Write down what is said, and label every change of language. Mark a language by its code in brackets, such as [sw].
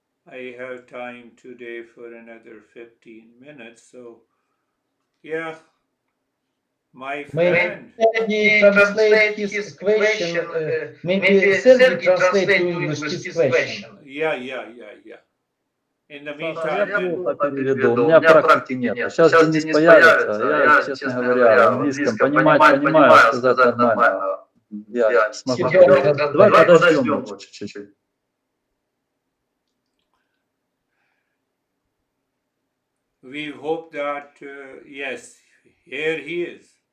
[en] I have time today for another 15 minutes, so yeah, my friend. Maybe translate his question. Maybe Sergey translate to English his question. Yeah. In the [ru] Саша, я [en] meantime, [ru] плохо переведу, у меня практики нет. Сейчас Денис появится, я, честно говоря, в английском понимаю, сказать нормально. Я не смогу. Давай подождем чуть-чуть. [en] we hope that, yes, here he is.